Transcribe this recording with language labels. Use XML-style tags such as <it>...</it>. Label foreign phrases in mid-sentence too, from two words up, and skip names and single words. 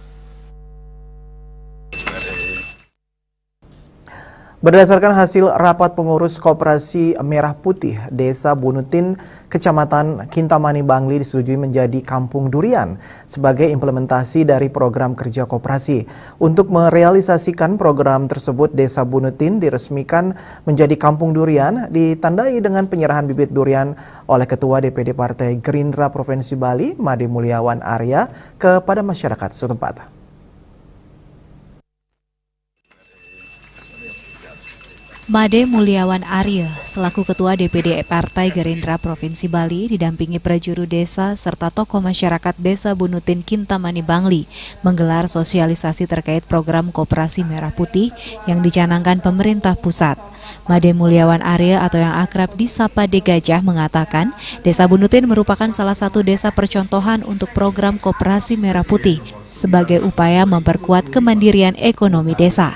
<id>Berdasarkan hasil rapat pengurus Koperasi Merah Putih, Desa Bunutin, Kecamatan Kintamani Bangli disetujui menjadi Kampung Durian sebagai implementasi dari program kerja koperasi. Untuk merealisasikan program tersebut, Desa Bunutin diresmikan menjadi Kampung Durian, ditandai dengan penyerahan bibit durian oleh Ketua DPD Partai Gerindra Provinsi Bali, Made Mulyawan Arya, kepada masyarakat setempat. Made Mulyawan Arya selaku Ketua DPD Partai Gerindra Provinsi Bali didampingi prajuru desa serta tokoh masyarakat Desa Bunutin Kintamani Bangli menggelar sosialisasi terkait program Koperasi Merah Putih yang dicanangkan pemerintah pusat. Made Mulyawan Arya atau yang akrab disapa De Gajah mengatakan Desa Bunutin merupakan salah satu desa percontohan untuk program Koperasi Merah Putih sebagai upaya memperkuat kemandirian ekonomi desa.</id>